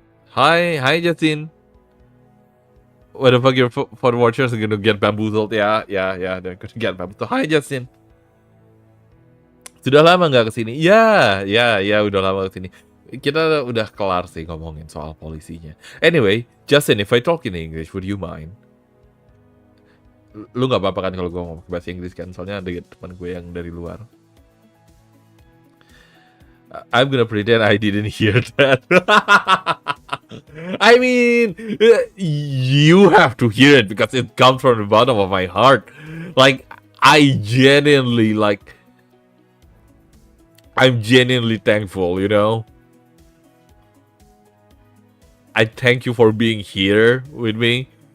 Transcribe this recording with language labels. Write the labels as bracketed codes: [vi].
[en] Hi, Justin. What the fuck? Your phone watchers are gonna get bamboozled. Yeah, they're gonna get bamboozled. [id] Hi, Justin. Sudah lama nggak kesini? Ya, udah lama kesini. Kita udah kelar sih ngomongin soal polisinya. [en] Anyway, Justin, if I talk in English, would you mind? [id] Lu nggak apa-apa kan kalau gue ngomong bahasa Inggris kan? Soalnya ada teman gue yang dari luar. [en] I'm gonna pretend I didn't hear that. I mean, you have to hear it because it comes from the bottom of my heart. Like, I'm genuinely thankful, I thank you for being here with me.